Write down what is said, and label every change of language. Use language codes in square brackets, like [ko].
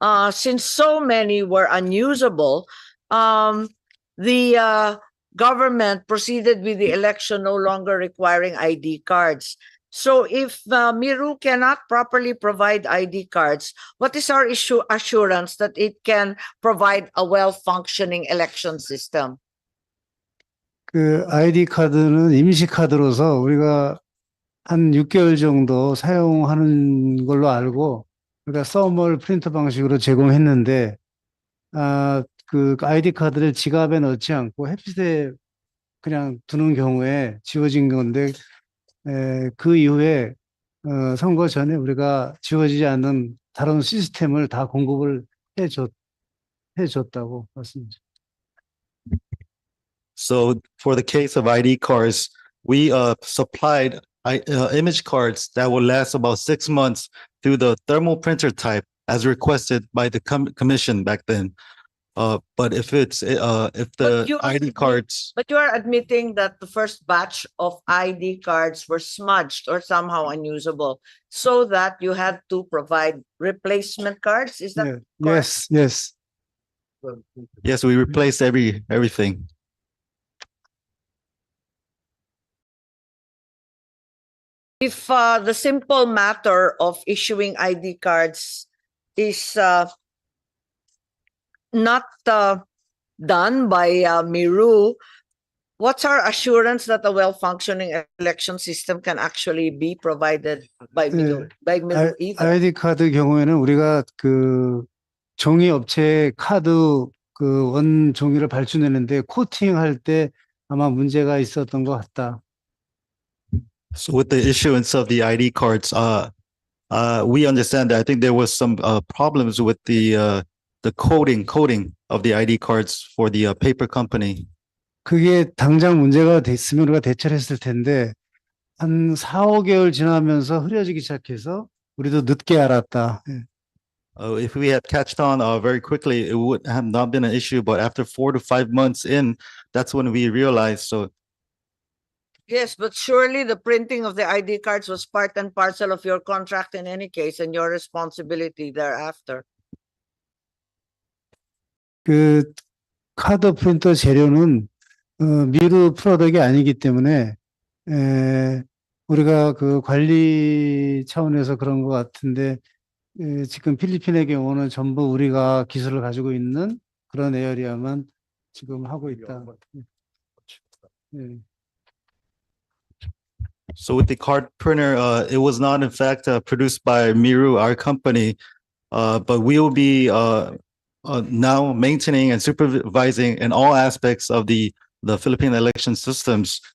[en] Since so many were unusable, the government proceeded with the election no longer requiring ID cards. So if Miru cannot properly provide ID cards, what is our assurance that it can provide a well-functioning election system? [ko] 그 아이디 카드는 임시 카드로서 우리가 한 6개월 정도 사용하는 걸로 알고, 그러니까 써멀 프린터 방식으로 제공했는데, 그 아이디 카드를 지갑에 넣지 않고 햇빛에 그냥 두는 경우에 지워진 건데, 그 이후에 선거 전에 우리가 지워지지 않는 다른 시스템을 다 공급을 해줬다고 말씀드립니다. [en] So for the case of ID cards, we supplied image cards that will last about 6 months through the thermal printer type as requested by the commission back then. But if it's if the ID cards, But you are admitting that the first batch of ID cards were smudged or somehow unusable, so that you had to provide replacement cards. Is that correct? Yes. yes, we replaced everything. If the simple matter of issuing ID cards is not done by Miru, what's our assurance that a well-functioning election system can actually be provided by Miru either? [ko] 아이디 카드 경우에는 우리가 그 종이 업체 카드 그 원 종이를 발주내는데 코팅할 때 아마 문제가 있었던 것 같다. [en] So with the issuance of the ID cards, we understand that I think there was some problems with the coding of the ID cards for the paper company. [ko] 그게 당장 문제가 됐으면 우리가 대처를 했을 텐데 한 4, 5개월 지나면서 흐려지기 시작해서 우리도 늦게 알았다. [en] If we had catched on very quickly, it would have not been an issue. But after 4 to 5 months in, that's when we realized. So Yes, but surely the printing of the ID cards was part and parcel of your contract in any case and your responsibility thereafter. [ko] 그 카드 프린터 재료는 미르 프로덕이 아니기 때문에 우리가 그 관리 차원에서 그런 것 같은데 지금 필리핀의 경우는 전부 우리가 기술을 가지고 있는 그런 에어리아만 지금 하고 있다. [en] So with the card printer, it was not in fact produced by Miru, our company, but we will be now maintaining and supervising in all aspects of the Philippine election systems.